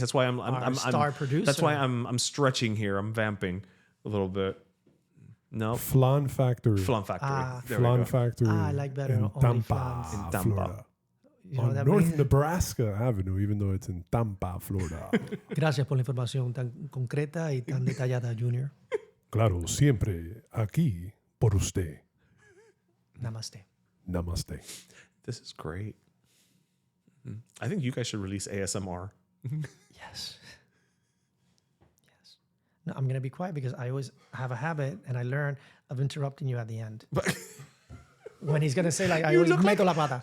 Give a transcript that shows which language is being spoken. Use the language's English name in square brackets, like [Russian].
[English] That's why I'm star producer. That's why I'm stretching here. I'm vamping a little bit. No. Flan Factory. Flan Factory. Flan Factory. I like better. In Tampa, Florida. Florida. On North Nebraska Avenue, even though it's in Tampa, Florida. [Spanish] Gracias por la información tan concreta y tan detallada, Junior. Claro, siempre aquí por usted. [English] Namaste. Namaste. This is great. I think you guys should release ASMR. Yes. No, I'm going to be quiet because I always have a habit, and I learn of interrupting you at the end. When he's going to say, like, I always meto la pata.